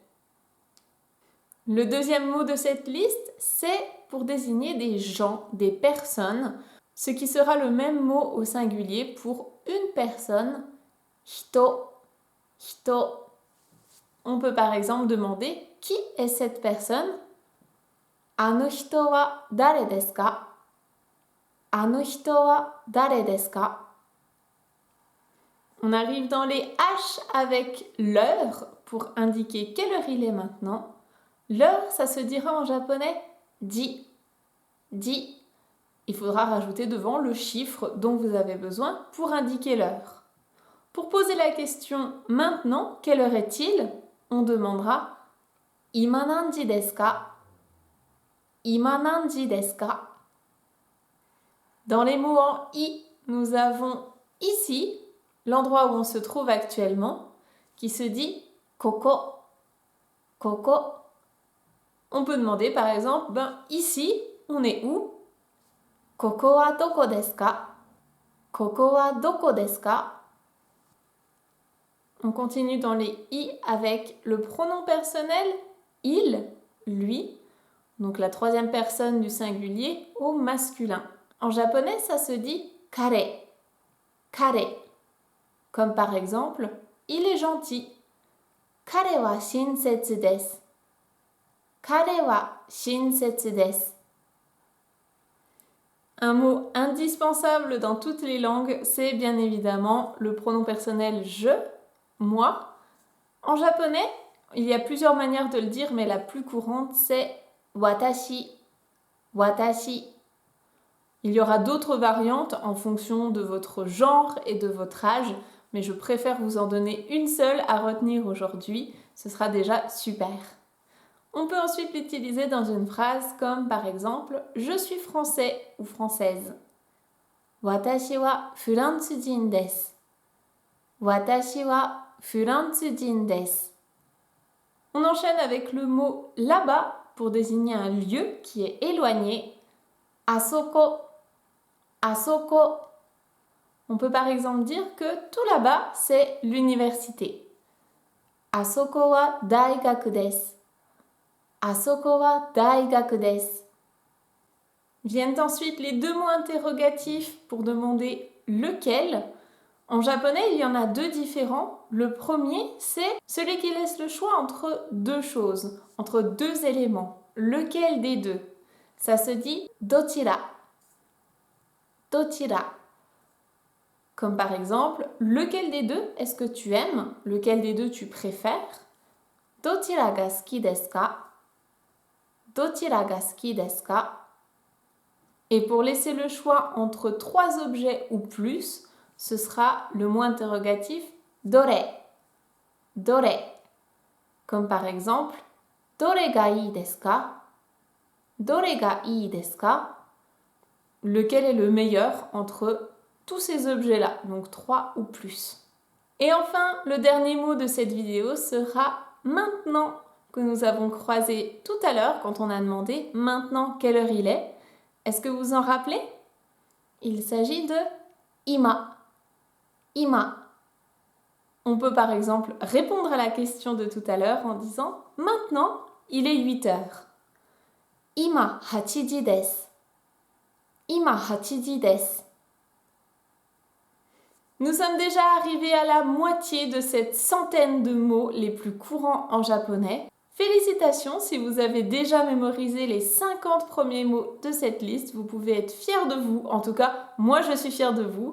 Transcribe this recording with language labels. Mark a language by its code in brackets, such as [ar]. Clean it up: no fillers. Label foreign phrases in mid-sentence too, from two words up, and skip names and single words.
[fr] Le deuxième mot de cette liste, c'est pour désigner des gens, des personnes, ce qui sera le même mot au singulier pour une personne, [ja] 人、人. [fr] On peut par exemple demander qui est cette personne? [ja] あの人は誰ですか? あの人は誰ですか? [fr] On arrive dans les H avec l'heure pour indiquer quelle heure il est maintenant. L'heure, ça se dira en japonais ji. Ji. Il faudra rajouter devant le chiffre dont vous avez besoin pour indiquer l'heure. Pour poser la question maintenant, quelle heure est-il? On demandera [ja] 今何時ですか? 今何時ですか? [fr] Dans les mots en i, nous avons ici l'endroit où on se trouve actuellement qui se dit koko. Koko. On peut demander par exemple, ici, on est où? [ja] ここはどこですか？ここはどこですか? [fr] On continue dans les i avec le pronom personnel il, lui, donc la troisième personne du singulier au masculin. En japonais, ça se dit kare. Kare. Comme par exemple, il est gentil. [ja] 彼は親切です. 彼は親切です. [fr] Un mot indispensable dans toutes les langues, c'est bien évidemment le pronom personnel je, moi. En japonais, il y a plusieurs manières de le dire, mais la plus courante, c'est watashi. Watashi. Il y aura d'autres variantes en fonction de votre genre et de votre âge, mais je préfère vous en donner une seule à retenir aujourd'hui. Ce sera déjà super. On peut ensuite l'utiliser dans une phrase comme par exemple « Je suis français » ou « française ». [ja] 私はフランス人です. 私はフランス人です. [fr] On enchaîne avec le mot « là-bas » pour désigner un lieu qui est éloigné. [ja] あそこ。あそこ. [fr] On peut par exemple dire que tout là-bas, c'est l'université. [ja] あそこは大学です. あそこは大学です. [fr] Viennent ensuite les deux mots interrogatifs pour demander lequel. En japonais, il y en a deux différents. Le premier, c'est celui qui laisse le choix entre deux choses, entre deux éléments. Lequel des deux? Ça se dit dochira. Dochira. Comme par exemple, lequel des deux est-ce que tu aimes? Lequel des deux tu préfères? [ja] どちらが好きですか？どちらが好きですか? [fr] Et pour laisser le choix entre trois objets ou plus, ce sera le mot interrogatif dore. Dore. Comme par exemple, [ja] どれがいいですか? どれがいいですか? [fr] Lequel est le meilleur entre tous ces objets-là, donc 3 ou plus. Et enfin, le dernier mot de cette vidéo sera maintenant, que nous avons croisé tout à l'heure quand on a demandé maintenant quelle heure il est. Est-ce que vous en rappelez? Il s'agit de ima. Ima. On peut par exemple répondre à la question de tout à l'heure en disant maintenant, il est 8 heures. [ja] 今八時です。今八時です. [fr] Nous sommes déjà arrivés à la moitié de cette centaine de mots les plus courants en japonais. Félicitations si vous avez déjà mémorisé les 50 premiers mots de cette liste. Vous pouvez être fiers de vous. En tout cas, moi je suis fière de vous.